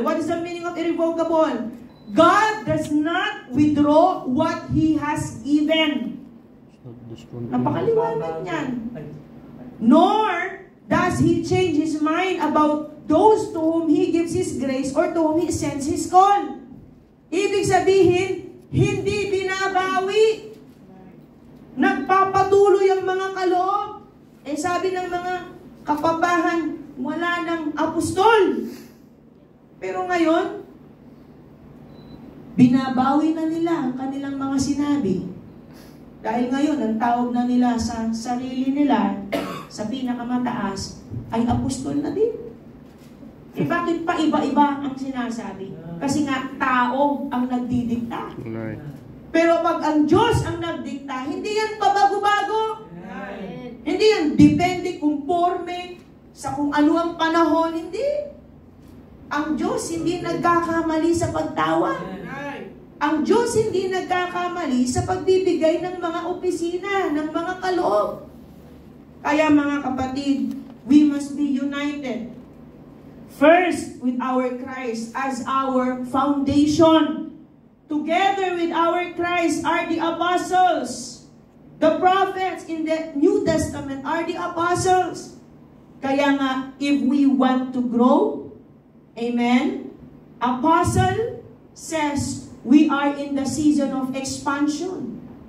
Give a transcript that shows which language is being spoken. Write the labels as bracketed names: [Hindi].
[English] What is the meaning of irrevocable? God does not withdraw what He has given. [Filipino] Napakaliwanag niyan. [English] Nor does He change His mind about those to whom He gives His grace or to whom He sends His call. [Filipino] Ibig sabihin, hindi binabawi. Nagpapatuloy ang mga kaloob. Eh sabi ng mga kapabahan, wala ng apostol. Pero ngayon, binabawi na nila ang kanilang mga sinabi. Dahil ngayon, ang tawag na nila sa sarili nila, sa pinakamataas, ay apostol na din. Eh bakit pa iba-iba ang sinasabi? Kasi nga, tao ang nagdidikta. Pero pag ang Diyos ang nagdikta, hindi yan pabago-bago. Hindi yan depende, conforme, sa kung ano ang panahon, hindi. Ang Diyos hindi nagkakamali sa pagtawag. Ang Diyos hindi nagkakamali sa pagbibigay ng mga opisina, ng mga kaloob. Kaya mga kapatid, [English] we must be united. First, with our Christ as our foundation. Together with our Christ are the apostles. The prophets in the New Testament are the apostles. [Filipino] Kaya nga, [English] if we want to grow, amen, apostle says, we are in the season of expansion.